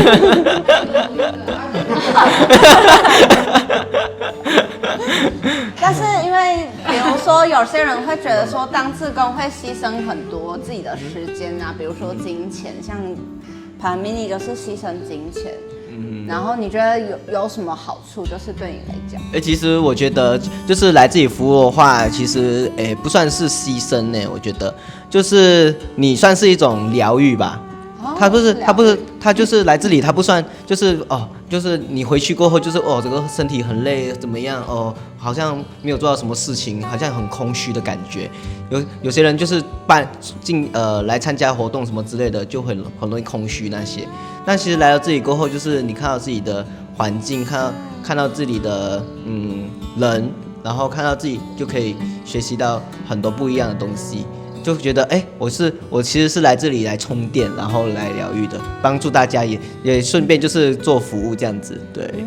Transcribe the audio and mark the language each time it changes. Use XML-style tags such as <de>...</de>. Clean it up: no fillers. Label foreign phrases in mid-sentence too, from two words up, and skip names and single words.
<zh>但是因為比如說有些人會覺得說當志工會犧牲很多自己的時間啊，比如說金錢，像Padmini就是犧牲金錢， 然後你覺得有什麼好處？就是對你來講，其實我覺得就是來這裡服務的話，其實不算是犧牲呢。我覺得就是你算是一種療癒吧。他就是来這裡，他不算就是你回去過後就是這個身體很累怎麼樣好像沒有做到什麼事情，好像很空虛的感覺。有些人就是來參加活動什麼之類的，就很容易空虛那些。但其實來到這裡過後，就是你看到自己的環境，看到自己的人，然後看到自己就可以學習到很多不一樣的東西。就覺得我其實是來這裡來充電，然後來療癒的，幫助大家也順便就是做服務這樣子，對。</zh>